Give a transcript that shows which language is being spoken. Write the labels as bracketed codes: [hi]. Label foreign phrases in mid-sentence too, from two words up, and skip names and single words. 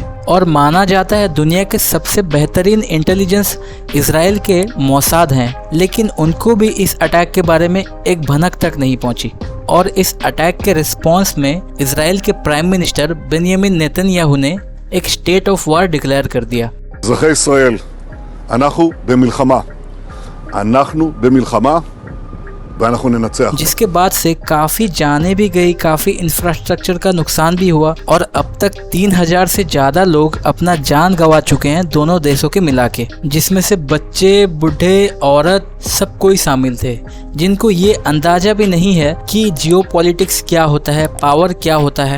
[hi] और माना जाता है दुनिया के सबसे बेहतरीन इंटेलिजेंस इजराइल के मोसाद हैं, लेकिन उनको भी इस अटैक के बारे में एक भनक तक नहीं पहुंची। और इस अटैक के रिस्पॉन्स में इजराइल के [en] prime minister [hi] बेंयामिन नेतन्याहू ने एक [en] state of war declare [hi] कर दिया। [he] אזרחי ישראל, אנחנו במלחמה. אנחנו במלחמה ואנחנו ननצח। [hi] जिसके बाद से काफ़ी जाने भी गई, काफ़ी इंफ्रास्ट्रक्चर का नुकसान भी हुआ, और अब तक 3000 से ज़्यादा लोग अपना जान गंवा चुके हैं दोनों देशों के मिला के, जिसमें से बच्चे, बूढ़े, औरत सब कोई शामिल थे, जिनको ये अंदाज़ा भी नहीं है कि जियोपॉलिटिक्स क्या होता है, पावर क्या होता है।